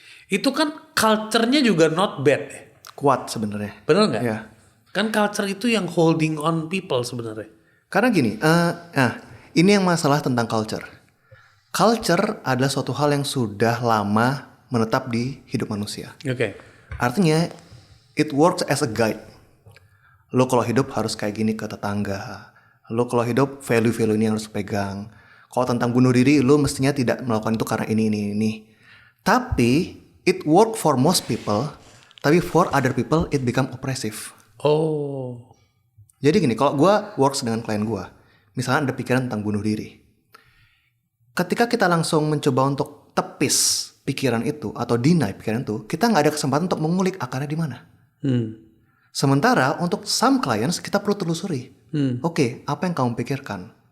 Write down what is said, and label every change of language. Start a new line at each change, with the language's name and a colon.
Indonesian: Itu kan culture-nya juga not bad ya. Kuat sebenarnya. Bener nggak? Ya. Kan culture itu yang holding on people sebenarnya. Karena gini, ini yang masalah tentang culture. Culture adalah suatu hal yang sudah lama menetap di hidup manusia. Oke.
English: Artinya, it works as a guide.
Indonesian: Lo kalau hidup harus kayak gini ke tetangga. Lo kalau hidup value-value ini harus pegang. Kalau tentang bunuh diri, lo mestinya tidak melakukan itu karena ini.
English: Tapi, it work for most people. Tapi for other people, it become oppressive.
Indonesian: Oh. Jadi gini, kalau gue works dengan klien gue, misalnya ada pikiran tentang bunuh diri. Ketika kita langsung mencoba untuk tepis pikiran itu atau deny pikiran itu, kita nggak ada kesempatan untuk mengulik akarnya di mana. Sementara untuk some clients kita perlu telusuri. Oke, apa yang kamu pikirkan?